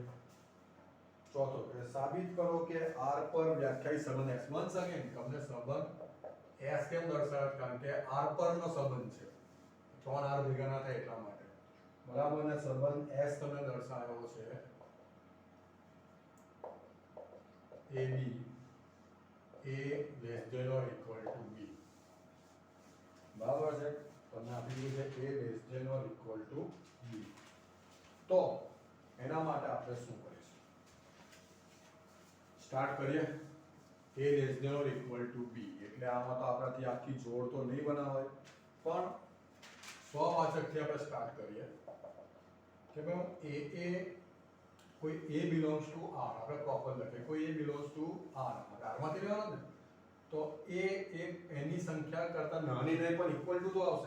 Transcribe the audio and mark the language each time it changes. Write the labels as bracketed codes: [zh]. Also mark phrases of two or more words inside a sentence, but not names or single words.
[gu] ચોથો કે સાબિત કરો કે R પર વ્યાખ્યાયિત સંબંધ S. [en] once again [gu] તમને સંબંધ S કેમ દર્શાવ્યો? કારણ કે R પરનો સંબંધ છે, 3 R ભેગા ના થાય એટલા માટે, બરાબર. ને સંબંધ S તમને દર્શાવ્યો છે AB [en] A less than or equal to B, [gu] બરાબર છે. તમને આપી દીધું છે [en] A less than or equal to B. [gu] તો એના માટે આપણે શું કરીશું? સ્ટાર્ટ કરીએ. a [en] less than or equal to [gu] b, એટલે આમાં તો આપણાથી આખી જોડ તો નહીં બનાવાય, પણ સ્વવાચકથી આપણે સ્ટાર્ટ કરીએ કે ભાઈ a કોઈ a [en] belongs to [gu] r, આપણે પ્રોપર લખીએ કોઈ a [en] belongs to [gu] r, r માંથી લેવાનો ને, તો a એની સંખ્યા કરતા નાની નહીં પણ [en] equal to [gu] તો આવશે.